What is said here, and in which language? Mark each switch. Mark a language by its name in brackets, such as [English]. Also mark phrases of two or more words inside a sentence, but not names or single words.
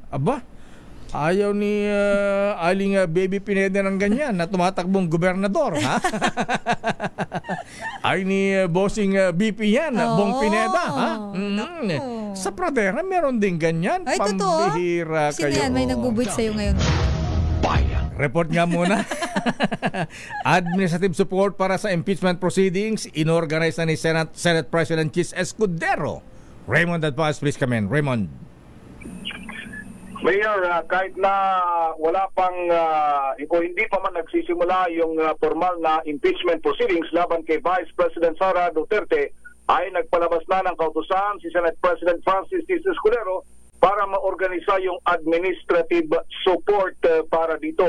[Filipino] Aba, ayaw ni Aling Baby Pineda ng ganyan na tumatakbong gobernador, ha? Ay ni Bossing BP yan, Bong Pineda, ha? Sa Pradera meron din ganyan. Ay, totoo? Pambihira kayo. Sino yan? May nagbubuit sa'yo ngayon. Bayan. Report nga muna. [English] Administrative support [Filipino] para sa [English] impeachment proceedings [Filipino] inorganize na ni Senate President Chis Escudero. [English] Raymond Advance, please come in. [Filipino] Raymond. Mayor, kahit na wala pang hindi pa man nagsisimula yung formal na [English] impeachment proceedings [Filipino] laban kay Vice President Sara Duterte, ay nagpalabas na ng kautusan si Senate President Francis Chis Escudero para maorganisa yung [English] administrative support [Filipino] para dito.